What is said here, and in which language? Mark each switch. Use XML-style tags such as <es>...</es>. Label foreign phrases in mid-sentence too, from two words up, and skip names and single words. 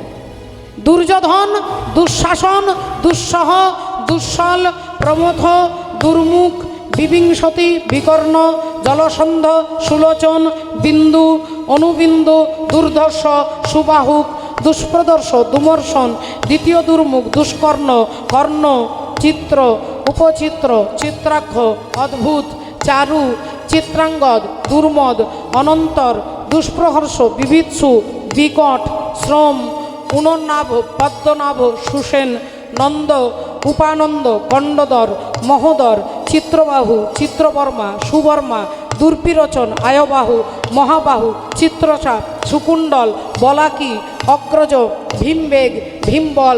<bn>দুর্যোধন, দুঃশাসন, দুঃসহ, দুঃসল, প্রমথ, দুর্মুখ, বিবিংশতি, বিকর্ণ, জলসন্ধ, সুলোচন, বিন্দু, অনুবিন্দু, দুর্ধর্ষ, সুবাহুক, দুষ্প্রদর্শ, দুমর্শন, দ্বিতীয় দুর্মুখ, দুষ্কর্ণ, কর্ণ, চিত্র, উপচিত্র, চিত্রাক্ষ, অদ্ভুত, চারু, চিত্রাঙ্গদ, দুর্মদ, অনন্তর, দুষ্প্রহর্ষ, বিভীৎসু, বিকট, শ্রম, পুনর্নাভ, পদ্মনাভ, সুসেন, নন্দ, উপানন্দ, গণ্ডধর, মহোদর, চিত্রবাহু, চিত্রবর্মা, সুবর্মা, দুর্বিরোচন, আয়বাহু, মহাবাহু, চিত্রচাপ, সুকুণ্ডল, বলাকি, অগ্রজ, ভীমবেগ, ভীমবল,</bn>